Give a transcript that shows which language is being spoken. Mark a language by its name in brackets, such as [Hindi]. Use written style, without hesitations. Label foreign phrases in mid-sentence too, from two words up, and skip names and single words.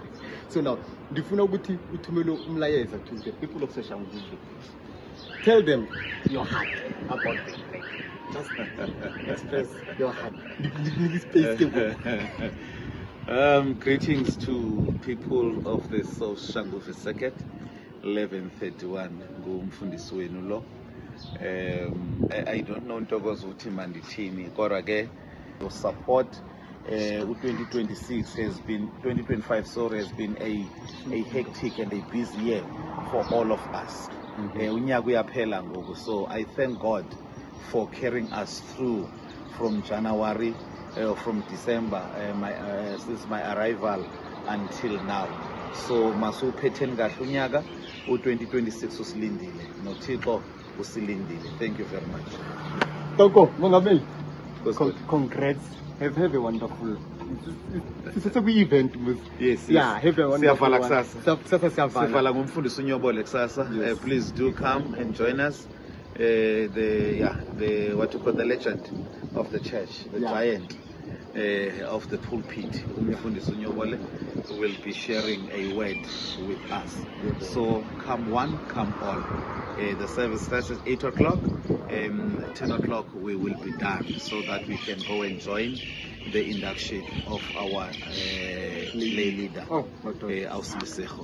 [English] So now, if you know to the people of Soshanguve, tell them your heart about them. Just express your heart. Greetings to people of the Soshanguve Circuit, 1131 [Xhosa] ngumfundisi wenu lo. [English] I don't know ntokozo [Xhosa] uthi mandithini kodwa ke [English] your support 2025 has been a hectic and a busy year for all of us. [Xhosa] Unyaka uyaphela ngoku, [English] so I thank God for carrying us through from January, from December, since my arrival until now. [Xhosa] So masuphetheni kahle unyaka u2026 usilindile noThixo usilindile. [English] Thank you very much. Toko, Mongameli. Congrats. Have a wonderful. It's a big event. Yes. Yeah, have a wonderful. [Xhosa] Siyavala kusasa. Siyavala ngumfundisi uNyobole kusasa. [English] Please do come and join us. The what you call the legend of the church, the giant of the pulpit, [Xhosa] umfundisi uNyobole, [English] will be sharing a word with us. So come one, come all. The service starts at 8 o'clock. 10 o'clock we will be done so that we can go and join the induction of our lay leader, Auslisejo.